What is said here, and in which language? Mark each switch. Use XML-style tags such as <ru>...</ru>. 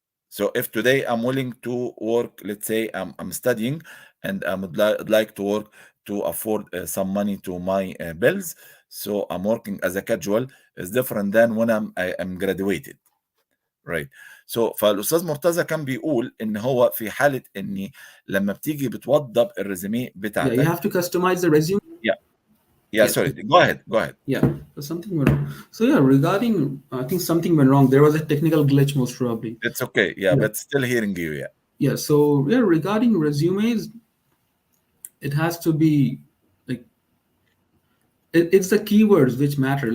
<en>So if today I'm willing to work, let's say I'm studying and I'd like to work to afford some money to my bills. So I'm working as a casual is different than when I am graduated. Right. So</en> <ar>فالاستاذ مرتضى كان بيقول ان هو في حاله اني لما بتيجي بتوضب الريزومي</ar> <en>Yeah. You</en> <ar>بتاعتك.</ar> <en>have to customize the resume. Yeah. Yeah, Yes. sorry. Go ahead. Go ahead. Yeah. So something went wrong. So yeah, regarding, I think something went wrong. There was a technical glitch, most probably. It's okay. Yeah, Yeah. but still hearing you. Yeah. Yeah. So yeah, regarding resumes, it has to be like it's the keywords which matter.</en>